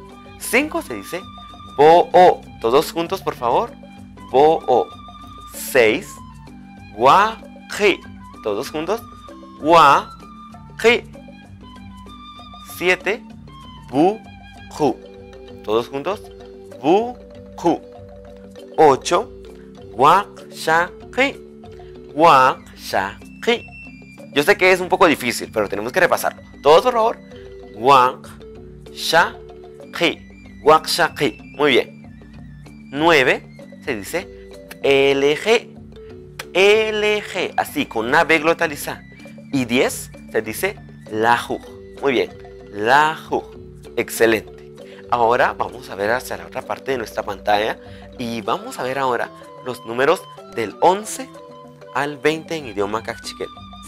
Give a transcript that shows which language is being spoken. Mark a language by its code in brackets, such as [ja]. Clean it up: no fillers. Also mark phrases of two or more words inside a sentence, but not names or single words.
[es] 5 se dice Bo-o. Todos juntos, por favor. [cak] Bo-o. 6, Wa-ji. [es] Todos juntos. [cak] Wa-ji. 7, Bu-ju. [es] Todos juntos. [cak] Bu-ju. 8, Wa-sha-ji. Wa-sha-ji. [es] Yo sé que es un poco difícil, pero tenemos que repasarlo. Todos, por favor. [cak] Wa-sha-ji. Wa-sha-ji. [es] Muy bien. 9 se dice LG. [cak] LG. [es] Así, con una B glotalizada. Y 10 se dice Laju. Muy bien. Laju. Excelente. Ahora vamos a ver hacia la otra parte de nuestra pantalla y vamos a ver ahora los números del 11 al 20 en idioma cachiquel, ¿sí?